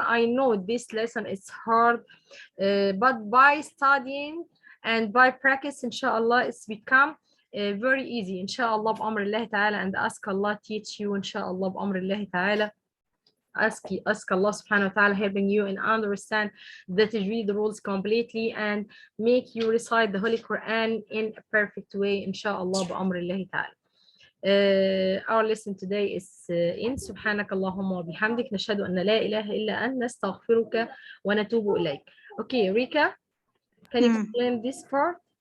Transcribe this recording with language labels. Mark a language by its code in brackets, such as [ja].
[en] I know this lesson is hard, but by studying and by practice, inshallah, it's become very easy, inshallah, b'amrillah ta'ala, and ask Allah teach you, inshallah, b'amrillah ta'ala. Ask Allah subhanahu wa ta'ala helping you and understand the tajweed rules completely and make you recite the Holy Quran in a perfect way, inshallah, b'amrillah ta'ala. Our lesson today is in [ar] سبحانك اللهم وبحمدك نشهد أن لا إله إلا أنت نستغفرك ونتوب إليك. [en] Okay, Rika, can you explain this part?